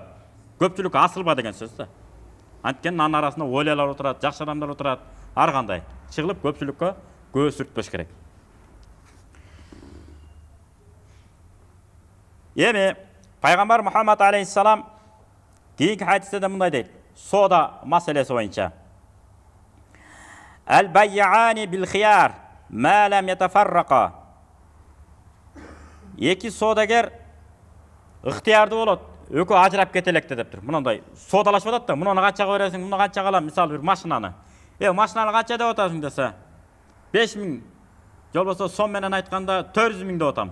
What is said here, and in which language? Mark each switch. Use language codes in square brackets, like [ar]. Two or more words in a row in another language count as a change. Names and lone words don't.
[ky] Көпчүлүккө асылба деген сөз да. Анткени анын арасында ойлоолор отурат, жакшы адамдар отурат, ар кандай. Чыгылып көпчүлүккө көз сүртпөш керек. Эми пайгамбар Мухаммад алейхиссалам кийинки хадисте да мындай дейт. Сода маселеси боюнча. [ar] البيعان بالخيار ما لم يتفرقا. [ky] Эки содагер ыктыярдуу болот. Экөө ажырап кетелекте дептир. Мындай содалашып атат да, муну канчага бересиң, муну канчага алам, мисалы бир машинаны. Машинаны канча деп атасың десе, 5000, же болбосо сом менен айтканда 400 000 деп атам.